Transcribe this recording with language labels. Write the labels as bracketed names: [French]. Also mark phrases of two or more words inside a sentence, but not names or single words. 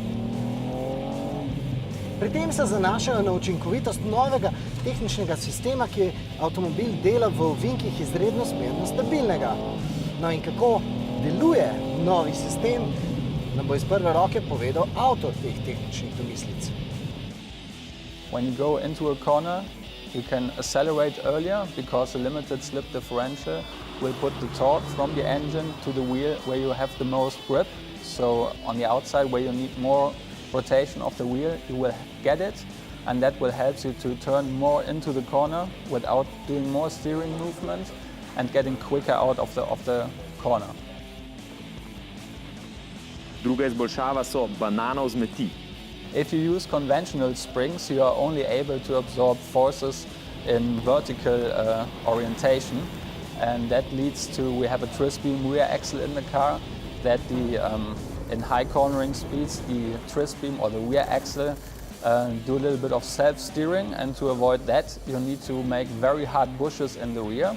[Slovenian] Pri tem se zanašajo na učinkovitost novega tehničnega sistema, ki je avtomobil dela v ovinkih izredno smerno stabilnega. No in kako deluje novi sistem, nam bo iz prve roke povedal avtor teh tehničnih domislic. [English] When you go into a corner, you can accelerate earlier because the limited slip differential will put the torque from the engine to the wheel where you have the most grip. So on the outside where you need more rotation of the wheel, you will get it, and that will help you to turn more into the corner without doing more steering movement and getting quicker out of the corner. [Slovenian] Druga izboljšava so banana vzmeti. [English] If you use conventional springs, you are only able to absorb forces in vertical orientation, and that leads to, we have a twist beam rear axle in the car, that in high cornering speeds, the twist beam or the rear axle do a little bit of self-steering, and to avoid that, you need to make very hard bushes in the rear.